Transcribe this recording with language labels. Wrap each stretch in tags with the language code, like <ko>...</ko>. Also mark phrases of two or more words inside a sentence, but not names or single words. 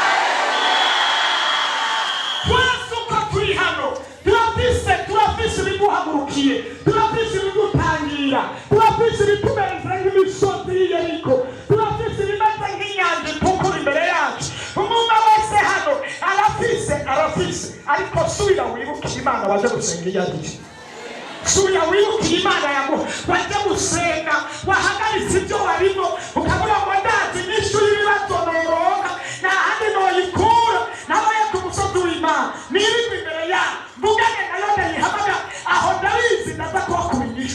<rn>Twese uko turi hano turafise ibiguhagurukiye, turafise ibigutangira, turafise ibitumereza nk'imisozi y'Iyeriko, turafise ibimeze nk'inyanja itukura imbere yacu. Umuntu wese hano arafise, ariko subira wibuke Imana waje gusenga iyo ari. Subira wibuke Imana yaguha waje gusenga, wahagaritse ibyo warimo ukavuga ngo ndazi inyishu y'ibibazo noronka nta handi noyikura, nabaye ku musozi w'Imana nirirwa imbere yawe mvugane nayo ndayihamagara, aho ndabizi ndaza kuba inyishu.</rn>